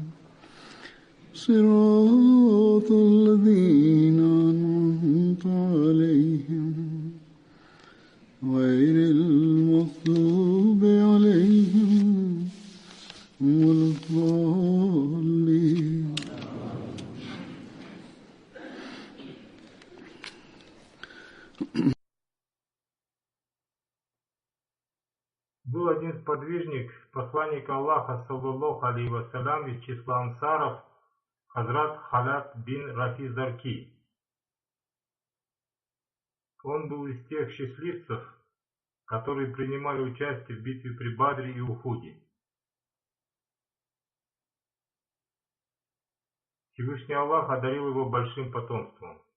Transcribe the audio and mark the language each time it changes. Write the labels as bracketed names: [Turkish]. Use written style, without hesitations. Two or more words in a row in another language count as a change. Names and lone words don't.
[Arabic] صراط الذين أنعمت عليهم غير المغضوب عليهم ولا الضالين. [Russian] Был один сподвижник, посланник Аллаха, [Arabic] صلى الله عليه وسلم, [Russian] из числа ансаров, Хазрат Халят бин Рафи Зарки. Он был из тех счастливцев, которые принимали участие в битве при Бадре и Ухуде. Всевышний Аллах одарил его большим потомством.